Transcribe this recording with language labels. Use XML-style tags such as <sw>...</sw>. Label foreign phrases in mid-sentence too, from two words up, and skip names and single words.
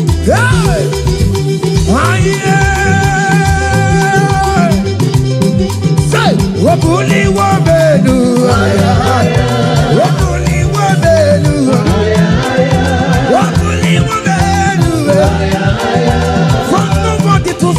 <en>Hey! Aye! Say,</en> <lg>"Obuliwo benu." Obuliwo benu. Obuliwo benu.</lg> <en>From nobody</en>